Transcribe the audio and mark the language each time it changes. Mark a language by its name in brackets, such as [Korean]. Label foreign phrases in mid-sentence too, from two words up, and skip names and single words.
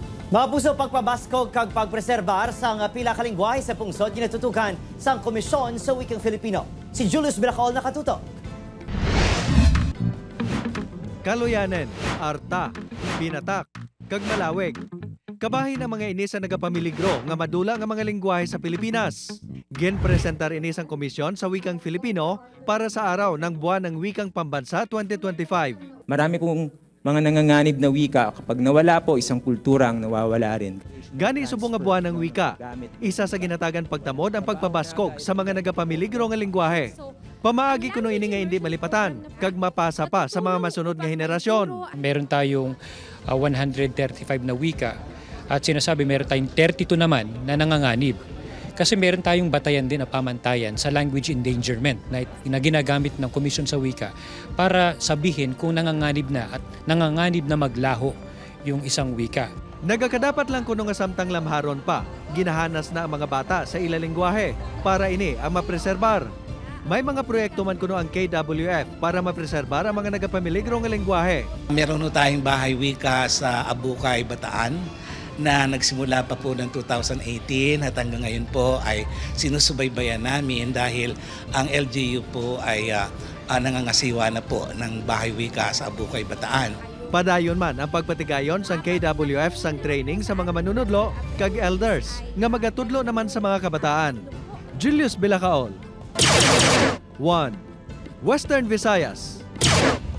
[Hiligaynon] Mapuso pagpabaskog kag pagpreserbar sang pila ka lengguwahe sa pungsod ginatutukan sang Komisyon sa Wikang Filipino. Si Julius Bilacaol nakatutok. Kaloyanen, arta, pinatak, kag malawig. Kabahin ang mga ini sa nagapamiligro nga madula nga mga lengguwahe sa Pilipinas. Ginpresentar ini sang Komisyon sa Wikang Filipino para sa araw ng Buwan ng Wikang Pambansa 2025. [Filipino] Marami pong mga nanganganib na wika, kapag nawala po, isang kultura ang nawawala rin. [Hiligaynon] Gani subong nga [Filipino] buwan ng wika, [Hiligaynon] isa sa ginatagan pagtamod ang pagpabaskog sa mga nagapamiligro nga lengguwahe. Pamaagi kuno ini nga hindi malipatan, kag mapasa pa sa mga masunod nga henerasyon. [Filipino] Meron tayong 135 na wika at sinasabi meron tayong 32 naman na nanganganib. Kasi meron tayong batayan din na pamantayan sa [English] language endangerment [Filipino] na ginagamit ng Komisyon sa Wika para sabihin kung nanganganib na at nanganganib na maglaho yung isang wika. [Hiligaynon] Nagakadapat lang kuno nga samtang lamharon pa, ginahanas na ang mga bata sa ilalengguwahe para ini ang mapreserbar. May mga proyekto man kuno ang KWF para mapreserbar ang mga nagapamiligro nga lengguwahe. [Filipino] Meron tayong bahay wika sa Abukay, Bataan na nagsimula pa po ng 2018 at hanggang ngayon po ay sinusubaybayan namin dahil ang LGU po ay nangangasiwa na po ng bahay wika sa Abukay, Bataan. [Hiligaynon] Padayon man ang pagpatigayon sang KWF sang training sa mga manunodlo kag elders nga magatudlo naman sa mga kabataan. Julius Bilacaol, 1. Western Visayas.